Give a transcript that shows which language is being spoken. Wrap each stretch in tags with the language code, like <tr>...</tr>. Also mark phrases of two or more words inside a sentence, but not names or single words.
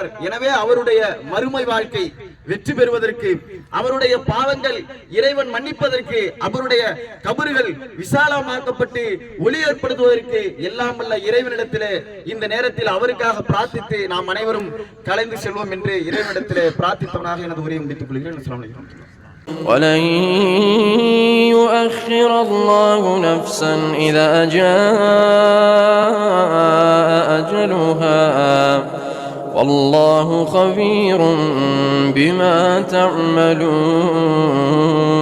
<ta>எனவே அவருடைய மறுமை வாழ்க்கை வெற்றி பெறுவதற்கு, அவருடைய பாவங்கள் இறைவன் மன்னிப்பதற்கு, அவருடைய கபறுகள் விசாலமாக்கப்பட்டு ஒளி ஏற்படுத்துவதற்கு எல்லாம் வல்ல இறைவனிடத்திலே இந்த நேரத்தில் அவருக்காக பிரார்த்தித்து நாம் அனைவரும் கலைந்து செல்வோம் என்று இறைவனிடத்திலே பிரார்த்தித்தவனாக எனது உரையை முடித்துக் கொள்கிறேன்.</ta> <ar>السلام عليكم. ولن يؤخر الله نفسا إذا جاء أجلها والله خبير بما تعملون.</ar>